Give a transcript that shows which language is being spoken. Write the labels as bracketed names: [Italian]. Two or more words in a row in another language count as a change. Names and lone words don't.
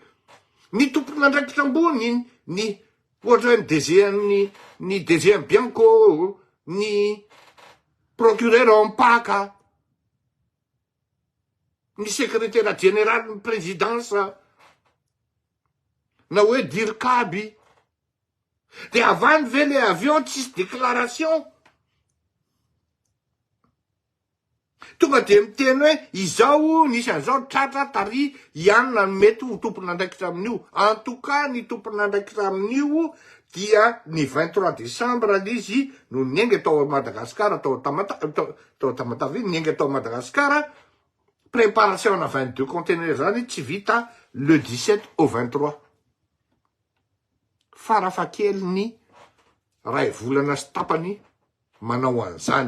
[Malagasy] Ny tompon'andraikitra ambony, ny ohatra hoe ny DG Bianco, ny procureur Ampaka, ny [French] secrétaire général [Malagasy] ny présidence, na hoe Dirkaby. De avany ve le avion tsisy déclaration? Tonga de miteny hoe izao nisy an'izao tratra tary ianona mety ho tompon'andraikitra amin'io. [French] En tout cas, [Malagasy] ny tompon'andraikitra amin'io dia ny 23 décembre l'izy no niainga tao Madagascar, tao Tamatavy, niainga tao Madagascar. Préparation na 22 conteneurs zany tsy vita le 17 au 23. Farafahakeliny ray volana sy tapany manao an'izany.